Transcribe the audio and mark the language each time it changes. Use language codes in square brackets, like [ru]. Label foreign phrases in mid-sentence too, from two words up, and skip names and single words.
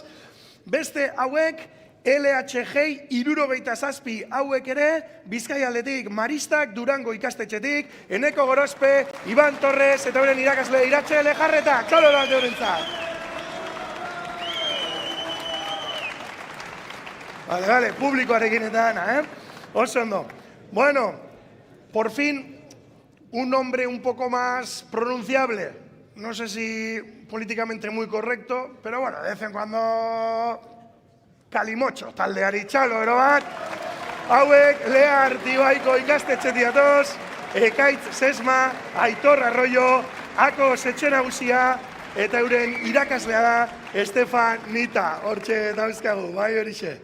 [eu] Beste hauek, LHG 67 hauek ere, Bizkaialdetik Maristak, Durango ikastetxetik, Eneko Gorospe, Iban Torres, eta euren irakasle Iratxe Lejarreta, txalo bat eurentzat. Vale, publikoarekin eta dana, Oso ondo. [es] Bueno, por fin, un nombre un poco más pronunciable. No sé si políticamente muy correcto, pero bueno, de vez en cuando... [eu] Kalimocho, taldeari txalobero bat, hauek Lea Artibaiko ikastetxetik datoz, Ekaitz Sesma, Aitor Arroyo, Ako Setxe Nagusia, eta euren irakaslea da Estefan Nita, hortxe dauzkagu, bai horixe.